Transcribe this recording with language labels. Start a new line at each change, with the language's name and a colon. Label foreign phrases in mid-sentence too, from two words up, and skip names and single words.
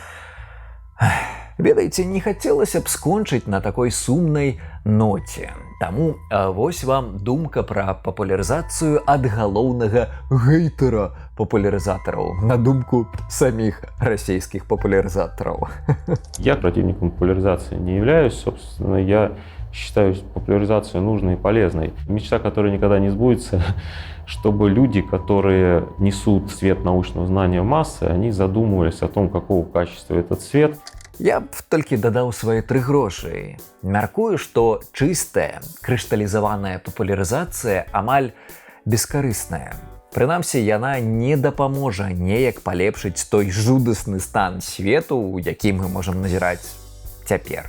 Belarusian: Ведаеце, не хацелася б скончыць на такой сумнай ноце. Таму вось вам думка пра папулярызацыю ад галоўнага гейтера папулярызатараў, на думку саміх расійскіх папулярызатараў.
Russian: Я противником популяризации не являюсь, собственно, я считаю популяризацию нужной и полезной. Мечта, которая никогда не сбудется, чтобы люди, которые несут свет научного знания в массы, они задумывались о том, какого качества этот свет.
Belarusian: Я б толькі дадаў свае 3 грошы. Мяркую, што чыстая, крышталізаваная папулярызацыя амаль бескарысная. Прынамсі, яна не дапаможа неяк палепшыць той жудасны стан свету, у які мы можам назіраць цяпер.